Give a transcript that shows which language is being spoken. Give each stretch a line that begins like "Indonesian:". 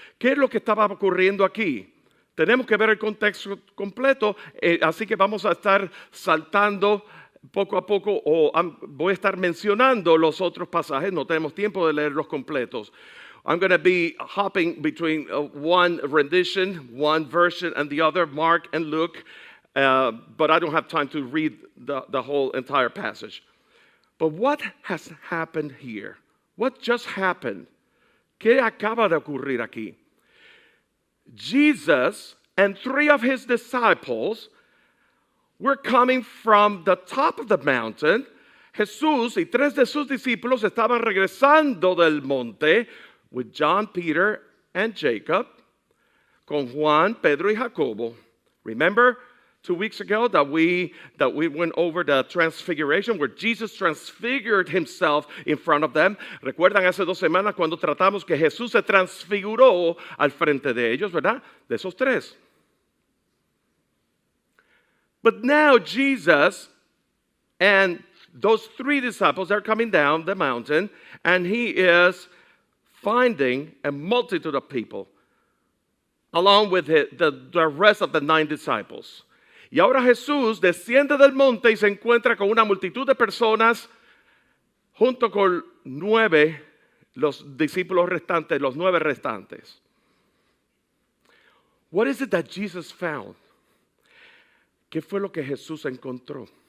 Spanish: ¿Qué es lo que estaba ocurriendo aquí? Tenemos que ver el contexto completo, así que vamos a estar saltando poco a poco, voy a estar mencionando los otros pasajes, no tenemos tiempo de leerlos completos.
English: I'm going to be hopping between one rendition, one version, and the other, Mark and Luke, but I don't have time to read the whole entire passage. But what has happened here? What just happened?
Spanish: ¿Qué acaba de ocurrir aquí?
English: Jesus and 3 of his disciples were coming from the top of the mountain.
Spanish: Jesús y 3 de sus discípulos estaban regresando del monte
English: with John, Peter, and Jacob,
Spanish: con Juan, Pedro y Jacobo.
English: Remember 2 weeks ago that we went over the transfiguration where Jesus transfigured himself in front of them.
Spanish: Recuerdan hace 2 semanas cuando tratamos que Jesús se transfiguró al frente de ellos, ¿verdad? De esos 3.
English: But now Jesus and those 3 disciples are coming down the mountain, and he is finding a multitude of people along with the rest of the 9 disciples.
Spanish: Y ahora Jesús desciende del monte y se encuentra con una multitud de personas junto con 9, los discípulos restantes, los 9 restantes.
English: What is it that Jesus found?
Spanish: ¿Qué fue lo que Jesús encontró?